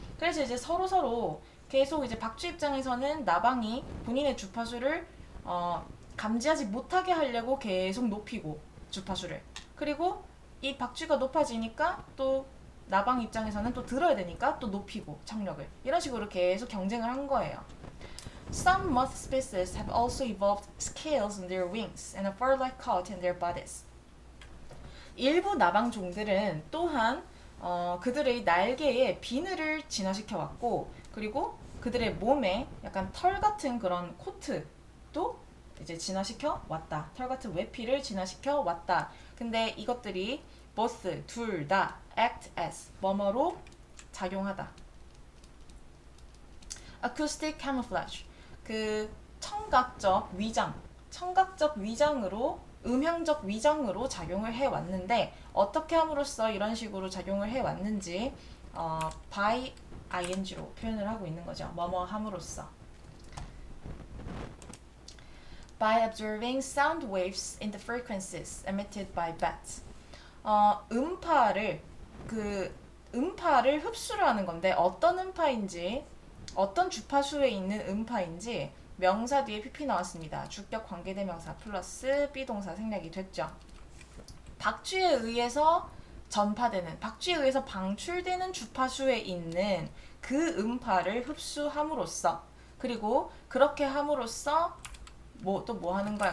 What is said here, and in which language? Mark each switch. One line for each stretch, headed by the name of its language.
Korean: 그래서 이제 서로 계속 이제 박쥐 입장에서는 나방이 본인의 주파수를 감지하지 못하게 하려고 계속 높이고 주파수를, 그리고 이 박쥐가 높아지니까 또 나방 입장에서는 또 들어야 되니까 또 높이고 청력을, 이런 식으로 계속 경쟁을 한 거예요.
English: Some moth species have also evolved scales on their wings and a fur-like coat in their bodies.
Korean: 일부 나방 종들은 또한 그들의 날개에 비늘을 진화시켜 왔고, 그리고 그들의 몸에 약간 털 같은 그런 코트도 이제 진화시켜 왔다. 털 같은 외피를 진화시켜 왔다. 근데 이것들이 both 둘 다 act as 뭐뭐로 작용하다. acoustic camouflage 그 청각적 위장으로 음향적 위장으로 작용을 해왔는데 어떻게 함으로써 이런 식으로 작용을 해왔는지 by ing로 표현을 하고 있는 거죠. 뭐뭐 함으로써.
English: By observing sound waves in the frequencies emitted by bats.
Korean: 음파를 음파를 흡수를 하는 건데 어떤 음파인지 어떤 주파수에 있는 음파인지 명사 뒤에 pp 나왔습니다. 주격 관계대명사 플러스 비동사 생략이 됐죠. 박쥐에 의해서 전파되는, 박쥐에 의해서 방출되는 주파수에 있는 그 음파를 흡수함으로써, 그리고 그렇게 함으로써 또 하는 거야?